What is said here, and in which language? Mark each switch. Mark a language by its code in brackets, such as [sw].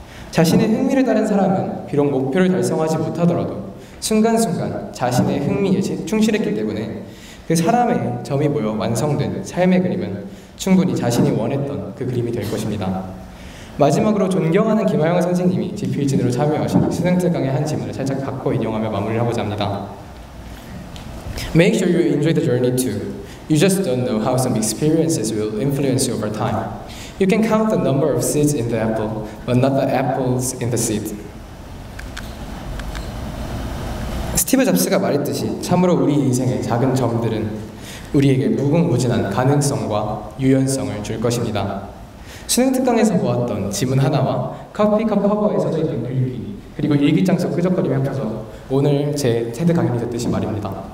[ko] 자신의 흥미를 따른 사람은 비록 목표를 달성하지 못하더라도 순간순간 자신의 흥미에 충실했기 때문에 그 사람의 점이 모여 완성된 삶의 그림은 충분히 자신이 원했던 그 그림이 될 것입니다. 마지막으로 존경하는 김하영 선생님이 지필진으로 참여하신 수능특강의 한 지문을 살짝 바꿔 인용하며 마무리를 하고자 합니다. [en] Make sure you enjoy the journey too. You just don't know how some experiences will influence you over time. You can count the number of seeds in the apple, but not the apples in the seed. [ko] 스티브 잡스가 말했듯이 참으로 우리 인생의 작은 점들은 우리에게 무궁무진한 가능성과 유연성을 줄 것입니다. 수능특강에서 보았던 지문 하나와 커피컵 커버에 써져 있는 글귀, 그리고 일기장 속 끄적거림이 합쳐서 오늘 제 테드 강연이 됐듯이 말입니다.